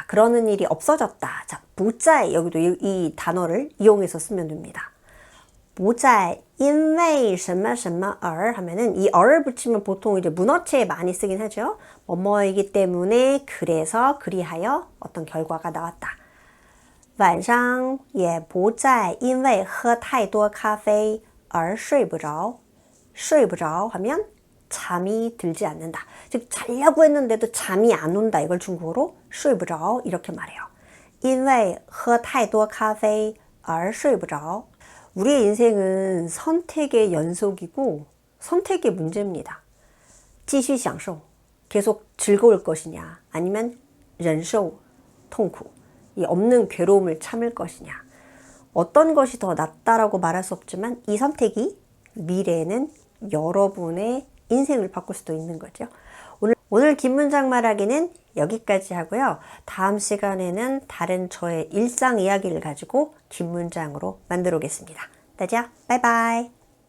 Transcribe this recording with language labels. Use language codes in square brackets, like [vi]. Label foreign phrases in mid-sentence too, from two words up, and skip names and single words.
[ko] 그러는 일이 없어졌다. 자, 不再 여기도 이 단어를 이용해서 쓰면 됩니다. [zh] 不再因为什么什么而 [ko] 하면은 이 어를 붙이면 보통 이제 문어체에 많이 쓰긴 하죠. 뭐뭐이기 때문에 그래서 그리하여 어떤 결과가 나왔다. [zh] 晚上也不再因为喝太多咖啡而睡不着睡不着 [ko] 하면 잠이 들지 않는다. 즉 자려고 했는데도 잠이 안 온다. 이걸 중국어로 睡不着 이렇게 말해요. [zh] 因为喝太多咖啡而睡不着 [ko] 우리의 인생은 선택의 연속이고 선택의 문제입니다. [zh] 继续享受 [ko] 계속 즐거울 것이냐 아니면 [zh] 忍受痛苦 [ko] 이 없는 괴로움을 참을 것이냐 어떤 것이 더 낫다라고 말할 수 없지만 이 선택이 미래에는 여러분의 인생을 바꿀 수도 있는 거죠. 오늘 긴 문장 말하기는 여기까지 하고요. 다음 시간에는 다른 저의 일상 이야기를 가지고 긴 문장으로 만들어 오겠습니다. [zh] 大家拜拜。